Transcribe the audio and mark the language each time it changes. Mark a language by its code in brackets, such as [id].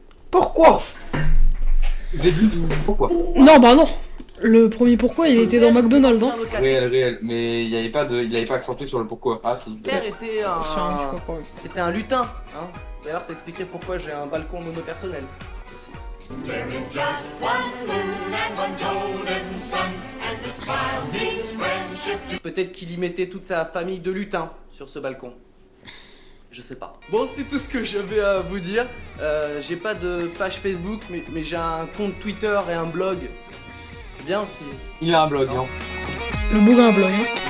[fr] Pourquoi? Début du pourquoi? Non, bah non. Le premier pourquoi, il était dans McDonald's, hein. Réel. Mais il avait pas accentué sur le pourquoi. Ah si. Mon père était Je sais pas quoi. C'était un lutin. Hein. D'ailleurs, ça expliquerait pourquoi j'ai un balcon monopersonnel. Aussi. [en] There is just one moon and one golden sun, and the smile means friendship. [fr] Peut-être qu'il y mettait toute sa famille de lutins sur ce balcon. Je sais pas. Bon, c'est tout ce que j'avais à vous dire. J'ai pas de page Facebook, mais j'ai un compte Twitter et un blog. C'est bien aussi. Il a un blog, hein. Le bouquin blog, hein.